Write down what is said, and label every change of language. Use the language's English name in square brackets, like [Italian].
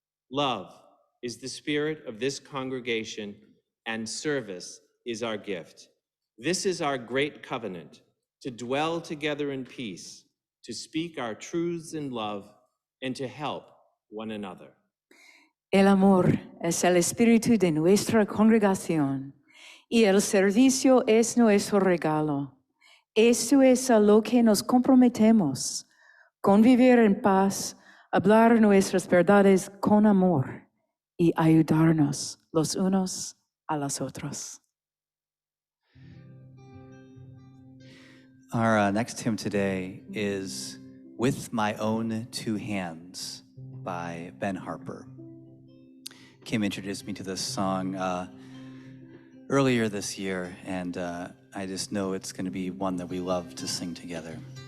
[English] Love is the spirit of this congregation, and service is our gift. This is our great covenant, to dwell together in peace, to speak our truths in love, and to help one another. [Spanish] El amor es el espíritu de nuestra congregación y el servicio es nuestro regalo. Esto es a lo que nos comprometemos, convivir en paz, hablar nuestras verdades con amor y ayudarnos los unos a los otros. [English] Our next hymn today is With My Own Two Hands by Ben Harper. Kim introduced me to this song earlier this year, and I just know it's going to be one that we love to sing together.